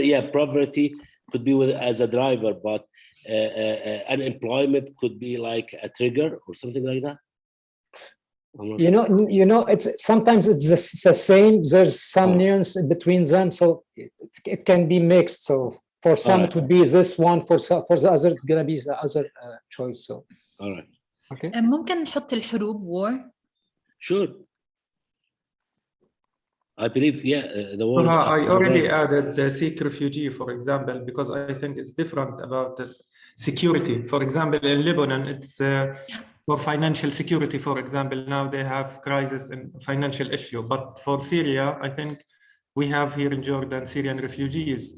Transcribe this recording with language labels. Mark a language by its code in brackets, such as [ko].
[en] Yeah, poverty could be with as a driver, but unemployment could be like a trigger or something like that. You know, it's sometimes it's the same. There's some nuance between them, so it can be mixed. So for some it would be this one, for the other it's gonna be the other choice. So all right, okay. [ar] ممكن نحط الحروب war. [en] Sure. I believe, yeah, the word. I already added the Sikh refugee, for example, because I think it's different about the security. For example, in Lebanon, it's for financial security, for example. Now they have crisis and financial issue. But for Syria, I think we have here in Jordan Syrian refugees.